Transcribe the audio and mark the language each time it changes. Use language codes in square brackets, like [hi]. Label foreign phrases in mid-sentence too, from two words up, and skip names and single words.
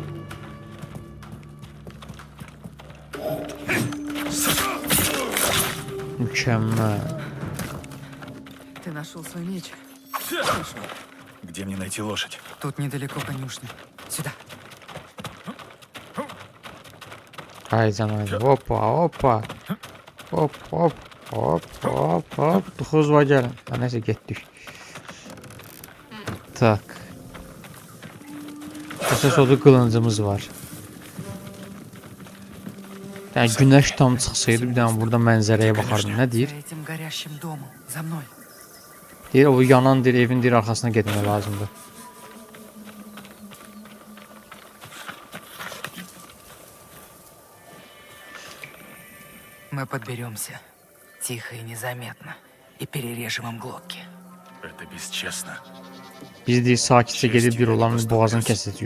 [az] Mükəmməl. [ru] Ты нашел свой меч? Где мне найти лошадь? Тут недалеко конюшня. Сюда. [az] Haycan haycan. Hoppa hoppa. Hop hop hop hop hop. Tıxız var gəlin. Ha, nəsə getdik. Tak. Əsas odur qılıncımız var. Yəni günəş tam çıxsaydı bir dənə burada mənzərəyə baxardım. Nə deyir? [ru] За этим горящим домом. За мной. [az] Deyir o yanan deyir evin deyir arxasına getmək lazımdır. [ru] Мы подберемся. Тихо и незаметно. И перережем им глотки. Это бесчестно. [az] Biz deyir sakitcə gedib bir olan boğazını kəsəcəyik.